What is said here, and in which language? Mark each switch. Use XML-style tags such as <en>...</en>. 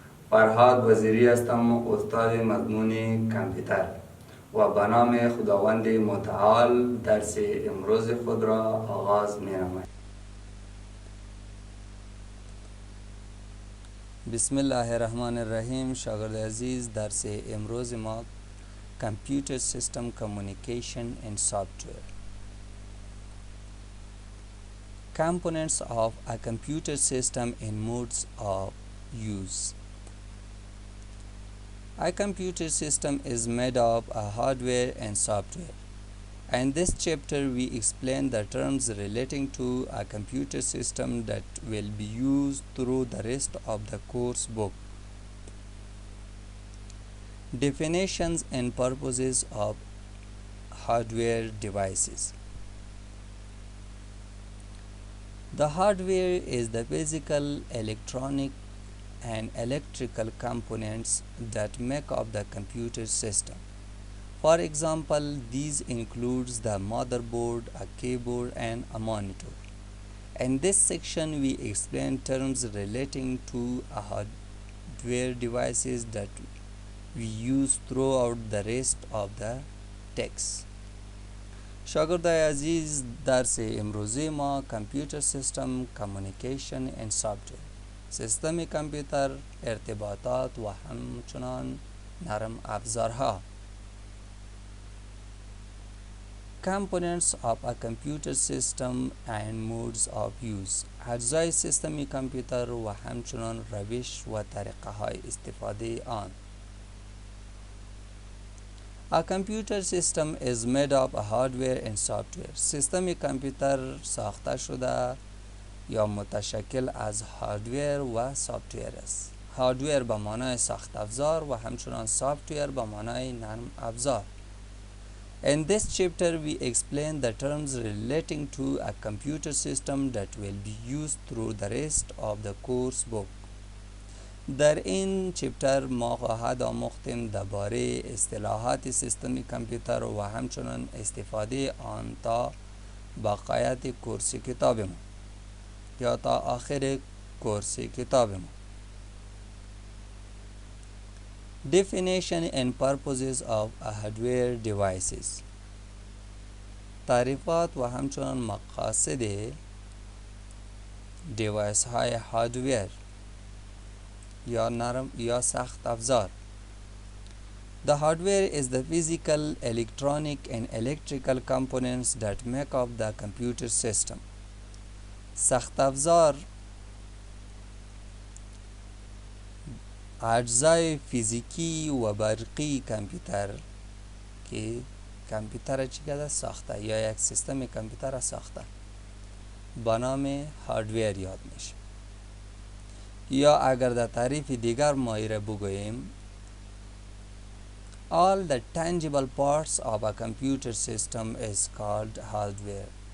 <fa>فرهاد وزیری هستم، استاد مضمون کامپیوتر و به نام خداوند متعال درس امروز خود را آغاز می نماییم. بسم الله الرحمن الرحیم. شاگرد عزیز، درس امروز ما کامپیوتر سیستم کمیونیکیشن</fa> <en>and software. Components of a computer system and modes of use. A computer system is made of a hardware and software. In this chapter, we explain the terms relating to a computer system that will be used through the rest of the course book. Definitions and purposes of hardware devices. The hardware is the physical, electronic, and electrical components that make up the computer system. For example, these includes the motherboard, a keyboard, and a monitor. In this section, we explain terms relating to a hardware devices that we use throughout the rest of the text.</en> <fa>شاگردای عزیز، درس امروزی ما کامپیوتر سیستم کمیونیکیشن</fa> <en>and software،</en> <fa>سیستم کامپیوتر، ارتباطات و همچنان نرم افزارها.</fa> <en>Components of a computer system and modes of use.</en> <fa>اجزای سیستم کامپیوتر و همچنان روش و طریقه های استفاده آن.</fa> <en>A computer system is made of a hardware and software.</en> <fa>سیستم کامپیوتر ساخته شده یا متشکل از هاردویر و سافتویر است. هاردویر به معنای ساخت افزار و همچنان سافتویر به معنای نرم افزار.</fa> <en>In this chapter, we explain the terms relating to a computer system that will be used through the rest of the course book.</en> <fa>در این چپتر ما خواهد آموختیم درباره اصطلاحات سیستم کامپیوتر و همچنان استفاده آن تا بقایت کورس کتاب ما یا تا آخر کورس کتاب ما.</fa> <en>Definition and purposes of hardware devices.</en> <fa>تعریفات و همچنان مقاصد دیوایس های هاردویر یا نرم یا سخت افزار.</fa> <en>The hardware is the physical, electronic and electrical components that make up the computer system.</en> <fa>سخت افزار اجزای فیزیکی و برقی کامپیوتر که کامپیوتر چی ساخته یا یک سیستم کامپیوتر ساخته با نام هاردویر یاد میشه. یا اگر در تعریف دیگر ما را بگوییم</fa> <en>all the tangible parts of a computer system is called hardware.</en>